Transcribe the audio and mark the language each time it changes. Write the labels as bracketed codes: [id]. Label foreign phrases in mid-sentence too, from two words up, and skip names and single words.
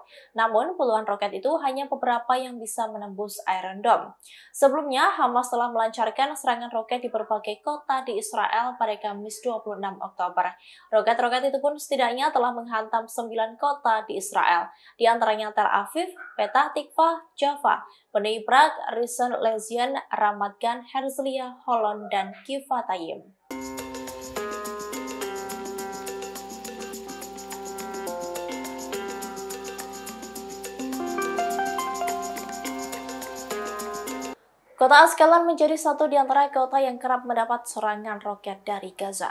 [id] Namun puluhan roket itu hanya beberapa yang bisa menembus Iron Dome. Sebelumnya, Hamas telah melancarkan serangan roket di berbagai kota di Israel pada Kamis 26 Oktober. Roket-roket itu pun setidaknya telah menghantam 9 kota di Israel, di antaranya Tel Aviv, Petah Tikva, Jaffa, Bnei Brak, Rishon LeZion, Ramat Gan, Herzliya, Holon, dan Givatayim. Kota Askelon menjadi satu di antara kota yang kerap mendapat serangan roket dari Gaza.